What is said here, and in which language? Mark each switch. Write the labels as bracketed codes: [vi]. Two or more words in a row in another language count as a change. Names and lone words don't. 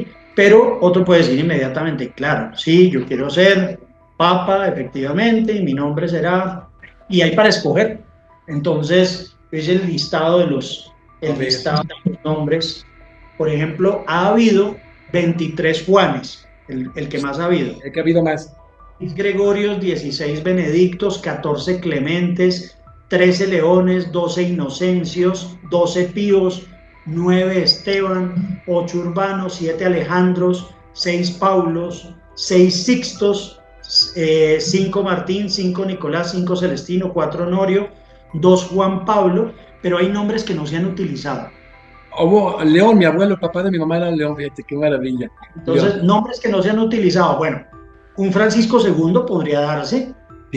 [es] Pero otro puede decir inmediatamente, claro, sí, yo quiero ser papa, efectivamente, y mi nombre será... Y hay para escoger. Entonces, es el listado de los nombres. Por ejemplo, ha habido 23 Juanes, el que más ha habido. El que ha habido más. Gregorios, 16 Benedictos, 14 Clementes, 13 Leones, 12 Inocencios, 12 Píos, 9 Esteban, 8 Urbanos, 7 Alejandros, 6 Paulos, 6 Sixtos, 5 Martín, 5 Nicolás, 5 Celestino, 4 Honorio, 2 Juan Pablo, pero hay nombres que no se han utilizado. León, mi abuelo, el papá de mi mamá era León, fíjate, qué maravilla. Entonces, León. Nombres que no se han utilizado. Bueno, un Francisco II podría darse, sí.